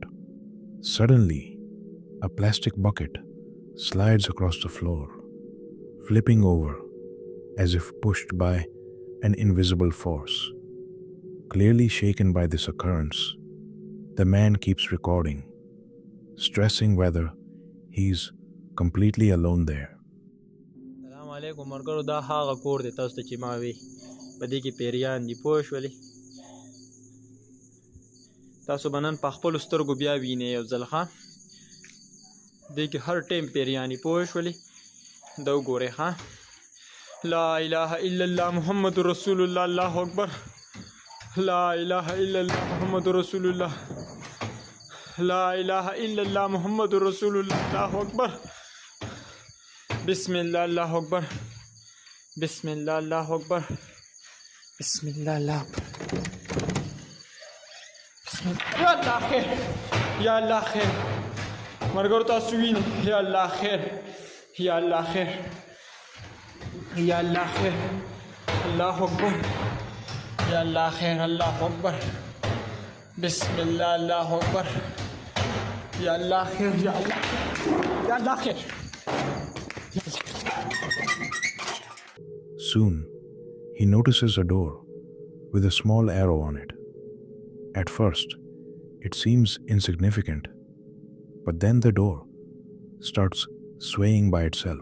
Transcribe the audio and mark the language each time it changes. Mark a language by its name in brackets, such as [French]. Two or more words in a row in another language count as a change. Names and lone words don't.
[English] Suddenly, a plastic bucket slides across the floor, flipping over as if pushed by an invisible force. Clearly shaken by this occurrence, the man keeps recording, stressing whether he's completely alone there. [Pashto] السلام علیکم مرګرو. دا هغه کور دی تاسو ته چې ما وی په دې کې پیریان دي پوه شولې. تاسو به نن په خپلو سترګو بیا وینئ یو ځل ښه. دې کې هر ټایم پیریان دي پوه شولې. دا وګورئ ښه. [Arabic] لا اله الا الله محمد رسول الله، الله اکبر. لا اله الا الله محمد رسول الله، لا اله الا الله محمد رسول الله، الله اکبر. بسم الله، الله اکبر. بسم الله، الله اکبر. بسم الله، الله اکبر. بسم الله. [Pashto] یا الله خیر، یا الله خیر. مرګرو تاسو وینئ، یا الله خیر، یا الله خیر، یا الله خیر. [Arabic] الله اکبر. [Pashto] یا الله خیر، [Arabic] الله اکبر. بسم الله، الله اکبر. [Pashto] یا الله خیر، یا الله، یا الله خیر. [English] Soon, he notices a door with a small arrow on it. At first, it seems insignificant, but then the door starts swaying by itself.